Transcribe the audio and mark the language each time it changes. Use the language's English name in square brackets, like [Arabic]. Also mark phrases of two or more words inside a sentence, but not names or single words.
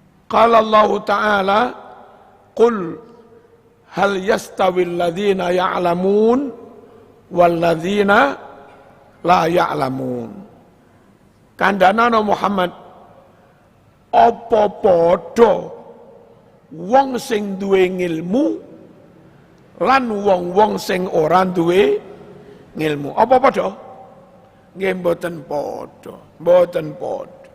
[Arabic] قال الله تعالى، قل هل يستوي الذين يعلمون والذين لا يعلمون. [Javanese] Kandhana Muhammad, apa padha wong sing duwe ngilmu lan wong-wong sing ora duwe ngilmu? Apa padha? Nggih mboten padha, mboten padha.